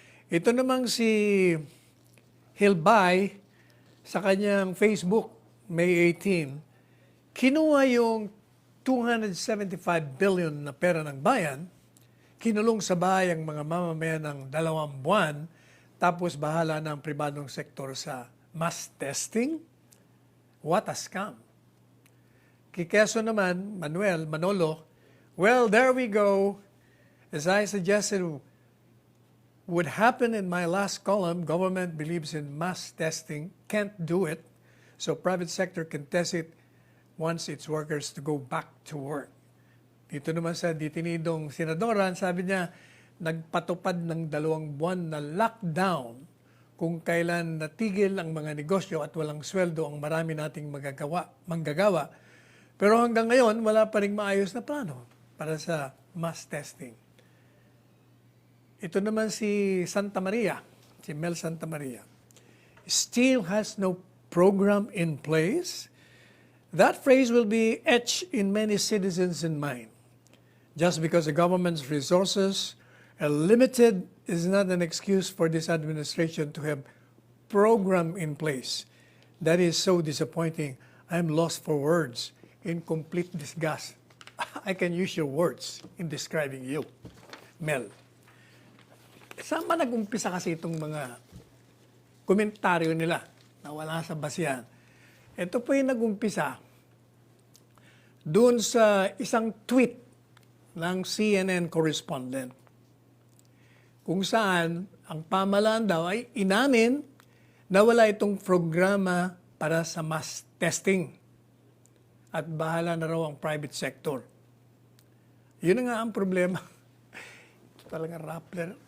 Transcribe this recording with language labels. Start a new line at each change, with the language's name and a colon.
Filipino: Ito namang si Hilbay sa kanyang Facebook, May 18, kinuha yung 275 billion na pera ng bayan, kinulong sa bahay ang mga mamamayan ng 2 buwan, tapos bahala ng pribadong sektor sa mass testing?
English: What a scam.
Filipino: Kikeso naman,
English: Manolo, well, there we go. As I suggested would happen in my last column, government believes in mass testing, can't do it, so private sector can test it wants its workers to go back to work.
Filipino: Dito naman sa detinidong senadoran, sabi niya, nagpatupad ng 2 buwan na lockdown kung kailan natigil ang mga negosyo at walang sweldo ang marami nating manggagawa. Pero hanggang ngayon, wala pa rin maayos na plano para sa mass testing. Ito naman si Santa Maria, si Mel Santa Maria.
English: Still has no program in place? That phrase will be etched in many citizens' mind. Just because the government's resources are limited is not an excuse for this administration to have program in place. That is so disappointing. I'm lost for words. In complete disgust. I can use your words in describing you, Mel.
Filipino: Saan ba nag-umpisa kasi itong mga komentaryo nila na wala sa basihan? Ito po yung nag-umpisa doon sa isang tweet ng CNN correspondent kung saan ang pamahalaan daw ay inamin na wala itong programa para sa mass testing at bahala na raw ang private sector. Yun na nga ang problema. Ito talaga Rappler.